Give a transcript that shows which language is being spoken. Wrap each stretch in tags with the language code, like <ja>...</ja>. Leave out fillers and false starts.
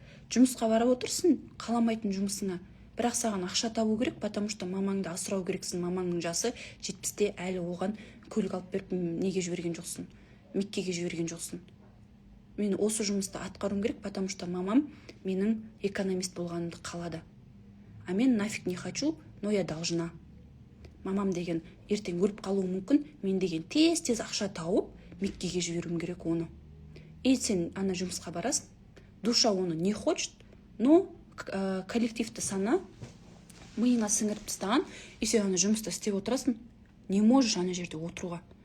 <kk>жұмысқа барып отырсың, қаламайтын жұмысыңа, бірақ саған ақша табу керек,</kk> <ru>потому что</ru> <kk>мамаңды асырау керексің. Мамаңның жасы 70-те, әлі оған көлік алып беріп неге жіберген жоқсың, Меккеге жіберген жоқсың. Мен осы жұмысты атқаруым керек,</kk> <ru>потому что</ru> <kk>мамам менің экономист болғанымды қалады.</kk> <ru>А</ru> <kk>мен</kk> <ru>нафиг не хочу, но я должна.</ru> <kk>Мамам деген ертең өліп қалуы мүмкін, мен деген тез-тез ақша тауып, Меккеге жіберуім керек оны. И сен ана жұмысқа барасың, душа оны</kk> <ru>не хочет,</ru> <kk>но коллективті сана миыңа сіңіріп тастаған, и сен ана жұмысты істеп отырасың,</kk> <ru>не можешь</ru> <kk>ана жерде отыруға.</kk>